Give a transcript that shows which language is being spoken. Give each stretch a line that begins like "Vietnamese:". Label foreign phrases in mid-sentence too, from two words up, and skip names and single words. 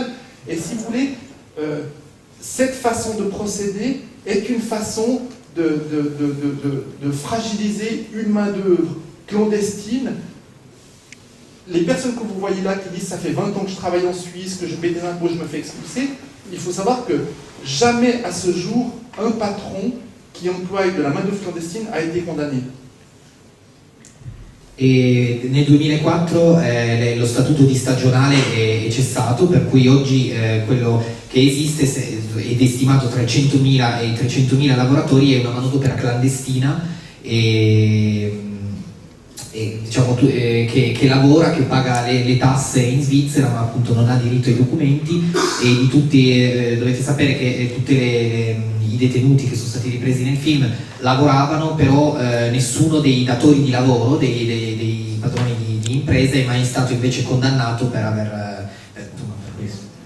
French: Et si vous voulez, cette façon de procéder est une façon de fragiliser une main-d'œuvre clandestine. Les personnes que vous voyez là qui disent « ça fait 20 ans que je travaille en Suisse, que je paie des impôts, je me fais expulser », il faut savoir que jamais à ce jour, un patron qui emploie de la main-d'œuvre clandestine a été condamné.
Italian: E nel 2004 lo statuto di stagionale è cessato, per cui oggi quello che esiste ed è stimato tra i 100.000 e i 300.000 lavoratori è una manodopera clandestina diciamo, che lavora, che paga le tasse in Svizzera ma appunto non ha diritto ai documenti e di tutti, dovete sapere che tutti i detenuti che sono stati ripresi nel film lavoravano, però nessuno dei datori di lavoro, dei padroni di imprese è mai stato invece condannato per aver questo.